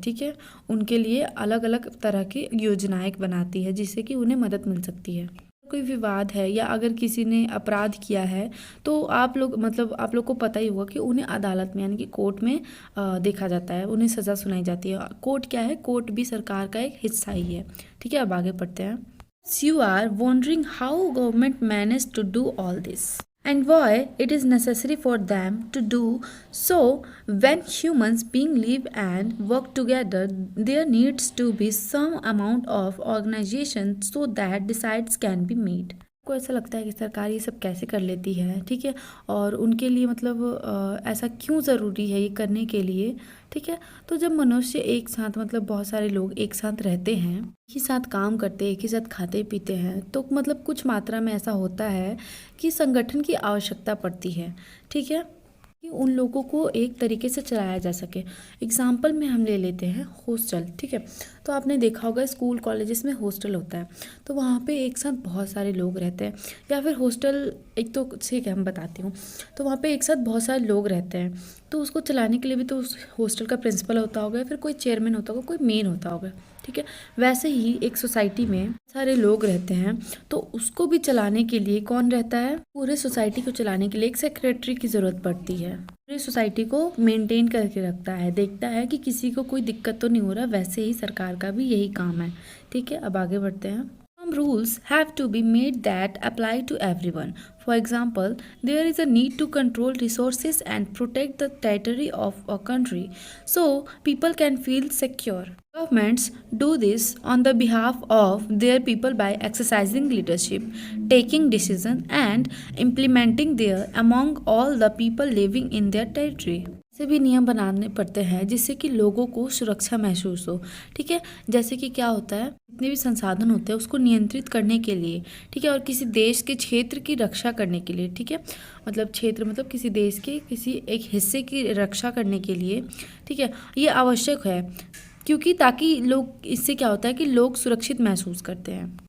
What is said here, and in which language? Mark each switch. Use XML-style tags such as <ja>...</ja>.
<hi>ठीक है, उनके लिए अलग अलग तरह की योजनाएं बनाती है जिससे कि उन्हें मदद मिल सकती है। कोई विवाद है या अगर किसी ने अपराध किया है तो आप लोग को पता ही होगा कि उन्हें अदालत में यानी कि कोर्ट में देखा जाता है, उन्हें सज़ा सुनाई जाती है। कोर्ट क्या है, कोर्ट भी सरकार का एक हिस्सा ही है। ठीक है, अब आगे बढ़ते हैं।</hi> <en>You are wondering how government managed to do all this and why it is necessary for them to do so. When humans being live and work together, there needs to be some amount of organization so that decisions can be made.</en> <hi>आपको ऐसा लगता है कि सरकार ये सब कैसे कर लेती है, ठीक है, और उनके लिए मतलब ऐसा क्यों ज़रूरी है ये करने के लिए, ठीक है। तो जब मनुष्य एक साथ मतलब बहुत सारे लोग एक साथ रहते हैं, एक ही साथ काम करते हैं, एक ही साथ खाते पीते हैं, तो मतलब कुछ मात्रा में ऐसा होता है कि संगठन की आवश्यकता पड़ती है, ठीक है, कि उन लोगों को एक तरीके से चलाया जा सके। एग्जाम्पल में हम ले लेते हैं हॉस्टल, ठीक है। तो आपने देखा होगा स्कूल कॉलेजेस में हॉस्टल होता है, तो वहाँ पे एक साथ बहुत सारे लोग रहते हैं, या फिर हॉस्टल एक तो ठीक है हम बताती हूँ। तो वहाँ पे एक साथ बहुत सारे लोग रहते हैं, तो उसको चलाने के लिए भी तो उस हॉस्टल का प्रिंसिपल होता होगा, या फिर कोई चेयरमैन होता होगा, कोई मेन होता होगा, ठीक है। वैसे ही एक सोसाइटी में सारे लोग रहते हैं, तो उसको भी चलाने के लिए कौन रहता है, पूरे सोसाइटी को चलाने के लिए एक सेक्रेटरी की ज़रूरत पड़ती है। पूरी सोसाइटी को मेंटेन करके रखता है, देखता है कि किसी को कोई दिक्कत तो नहीं हो रहा। वैसे ही सरकार का भी यही काम है, ठीक है। अब आगे बढ़ते हैं।</hi> <en>Some rules have to be made that apply to everyone. For example, there is a need to control resources and protect the territory of a country so people can feel secure. Governments do this on the behalf of their people by exercising leadership, taking decisions, and implementing them among all the people living in their territory.</en> <hi>ऐसे भी नियम बनाने पड़ते हैं जिससे कि लोगों को सुरक्षा महसूस हो, ठीक है। जैसे कि क्या होता है, जितने भी संसाधन होते हैं उसको नियंत्रित करने के लिए, ठीक है, और किसी देश के क्षेत्र की रक्षा करने के लिए, ठीक है, मतलब क्षेत्र मतलब किसी देश के किसी एक हिस्से की रक्षा करने के लिए, ठीक है, ये आवश्यक है, क्योंकि ताकि लोग, इससे क्या होता है कि लोग सुरक्षित महसूस करते हैं।</hi>